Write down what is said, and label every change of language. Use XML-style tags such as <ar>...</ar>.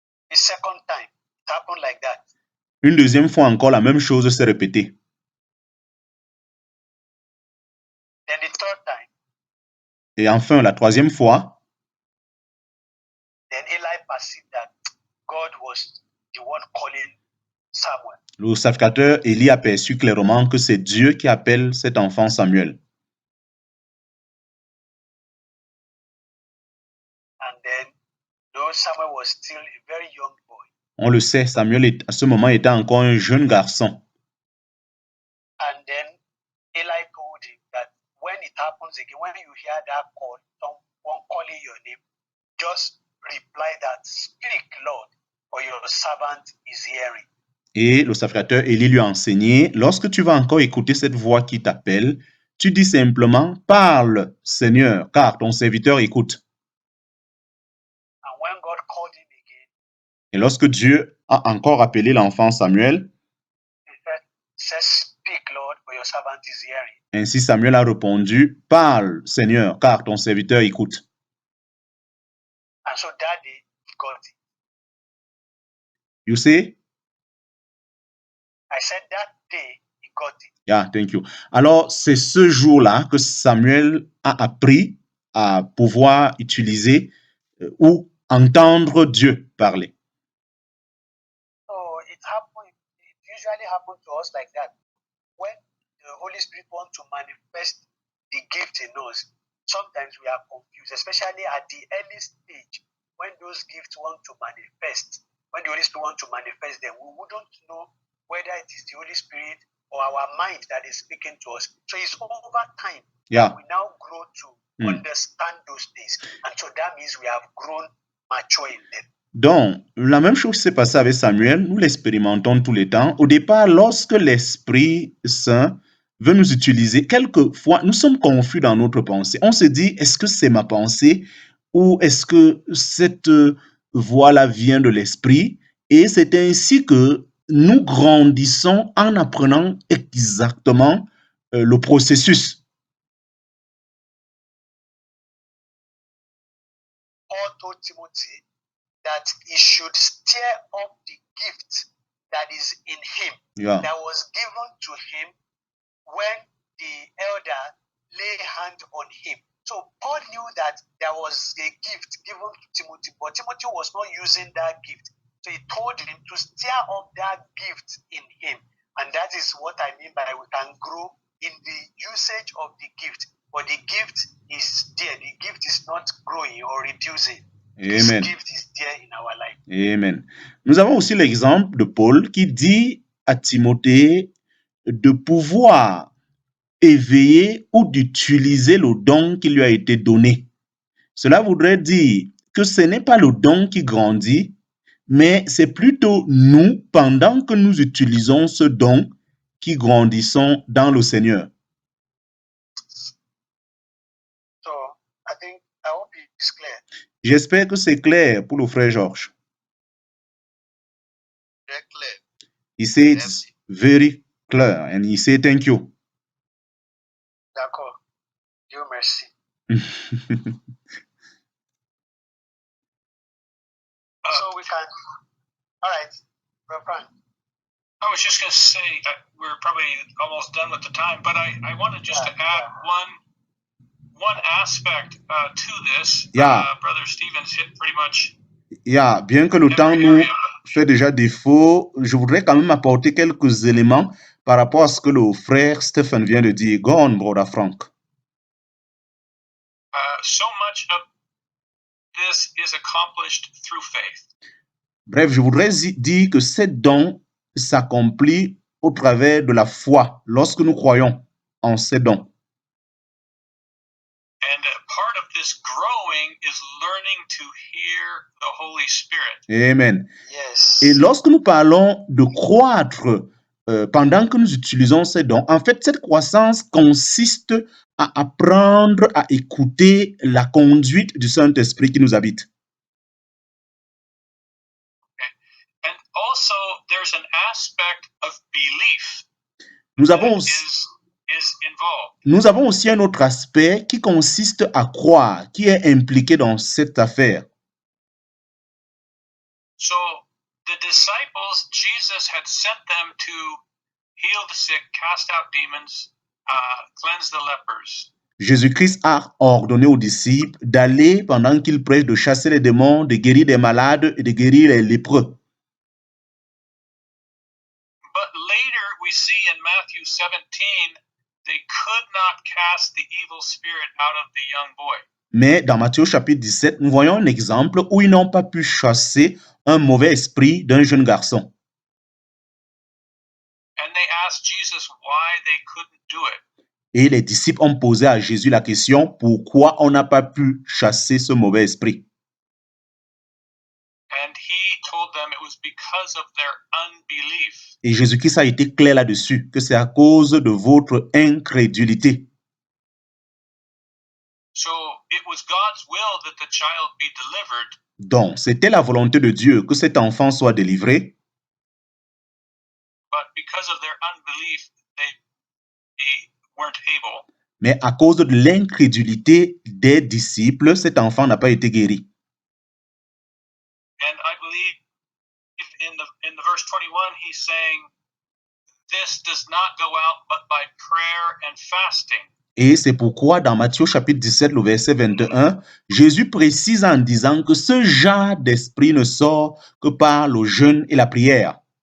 <en>The second time, it happened like that.</en> <fr>Une deuxième fois encore, la même chose s'est répétée.</fr> <en>Then the third time,</en> <fr>Et enfin, la troisième fois,</fr> <en>then Eli perceived that God was the one calling Samuel.</en> <fr>le sacrificateur Élie a perçu clairement que c'est Dieu qui appelle cet enfant Samuel.</fr> <en>And then, though Samuel was still a very young boy,</en> <fr>On le sait, Samuel à ce moment était encore un jeune garçon.</fr> <en>and then Eli told him that when it happens again, when you hear that call, someone calling your name, just reply that, "Speak, Lord, for your servant is hearing."</en> <fr>Et le sacrificateur Élie lui a enseigné, lorsque tu vas encore écouter cette voix qui t'appelle, tu dis simplement, parle, Seigneur, car ton serviteur écoute.</fr> <en>And when God called him again,</en> <fr>Et lorsque Dieu a encore appelé l'enfant Samuel,</fr> <en>he said, "Speak, Lord, for your servant is hearing."</en> <fr>ainsi Samuel a répondu, parle, Seigneur, car ton serviteur écoute.</fr> <en>And so that day, he got it. You see? I said that day he got it. Yeah, thank you.</en> <fr>Alors, c'est ce jour-là que Samuel a appris à pouvoir utiliser ou entendre Dieu parler.</fr> <en>So it usually happens to us like that. When the Holy Spirit wants to manifest the gift in us, sometimes we are confused, especially at the early stage when those gifts want to manifest. When the Holy Spirit wants to manifest them, we wouldn't know whether it is the Holy Spirit or our mind that is speaking to us. So it's over time Yeah. that we now grow to understand those things. And so that means we have grown mature in them.</en> <fr>Donc, la même chose s'est passée avec Samuel, nous l'expérimentons tous les temps. Au départ, lorsque l'Esprit Saint veut nous utiliser, quelquefois, nous sommes confus dans notre pensée. On se dit, est-ce que c'est ma pensée ou est-ce que cette voix-là vient de l'Esprit? Et c'est ainsi que nous grandissons en apprenant exactement le processus.</fr> <en>Paul told Timothy that he should stir up the gift that is in him, Yeah. that was given to him when the elder lay hand on him. So Paul knew that there was a gift given to Timothy, but Timothy was not using that gift. So he told him to stir up that gift in him. And that is what I mean by we can grow in the usage of the gift. But the gift is there. The gift is not growing or reducing. This Amen. gift is there in our life. Amen.</en> <fr>Nous avons aussi l'exemple de Paul qui dit à Timothée de pouvoir éveiller ou d'utiliser le don qui lui a été donné. Cela voudrait dire que ce n'est pas le don qui grandit, mais c'est plutôt nous, pendant que nous utilisons ce don, qui grandissons dans le Seigneur.</fr> <en>So I hope it's clear.</en> <fr>J'espère que c'est clair pour le frère Georges. Très clair.</fr> <en>He said it's</en> <fr>Merci.</fr> <en>very clear and he said thank you.</en> <fr>D'accord. Dieu merci.</fr> <en>So we can. All right, Brother Frank. I was just going to say we're probably almost done with the time, but I wanted just to add one aspect to this. Yeah. Brother Stevens hit pretty much.</en> <fr>Yeah, bien que le temps nous fait déjà défaut, je voudrais quand même apporter quelques éléments par rapport à ce que le frère Stephen vient de dire.</fr> <en>Go on, Brother Frank. So much of this is accomplished through faith.</en> <fr>Bref, je voudrais dire que ces dons s'accomplit au travers de la foi, lorsque nous croyons en ces dons.</fr> <en>And part of this growing is learning to hear the Holy Spirit. Amen. Yes.</en> <fr>Et lorsque nous parlons de croître pendant que nous utilisons ces dons, en fait, cette croissance consiste à apprendre à écouter la conduite du Saint-Esprit qui nous habite.</fr> <en>And also, there's an aspect of belief</en> <fr>Nous avons</fr> <en>that</en> <fr>aussi,</fr> <en>is involved.</en> <fr>nous avons aussi un autre aspect qui consiste à croire, qui est impliqué dans cette affaire.</fr> <en>So the disciples, Jesus had sent them to heal the sick, cast out demons, cleanse the lepers.</en> <fr>Jésus-Christ a ordonné aux disciples d'aller, pendant qu'ils prêchent, de chasser les démons, de guérir des malades et de guérir les lépreux.</fr> <en>But later we see in Matthew 17, they could not cast the evil spirit out of the young boy.</en> <fr>Mais dans Matthieu chapitre 17, nous voyons un exemple où ils n'ont pas pu chasser un mauvais esprit d'un jeune garçon.</fr> <en>And they asked Jesus why they couldn't do it.</en> <fr>Et les disciples ont posé à Jésus la question, pourquoi on n'a pas pu chasser ce mauvais esprit?</fr> <en>And he told them it was because of their unbelief.</en> <fr>Et Jésus-Christ a été clair là-dessus, que c'est à cause de votre incrédulité.</fr> <en>So it was God's will that the child be delivered,</en> <fr>Donc, c'était la volonté de Dieu que cet enfant soit délivré,</fr> <en>but because of their unbelief, they weren't able.</en> <fr>mais à cause de l'incrédulité des disciples, cet enfant n'a pas été guéri.</fr> <en>And I believe in the verse 21, he's saying this does not go out but by prayer and fasting.</en> <fr>Et c'est pourquoi dans Matthieu chapitre 17, le verset 21, Jésus précise en disant que ce genre d'esprit ne sort que par le jeûne et la prière.</fr>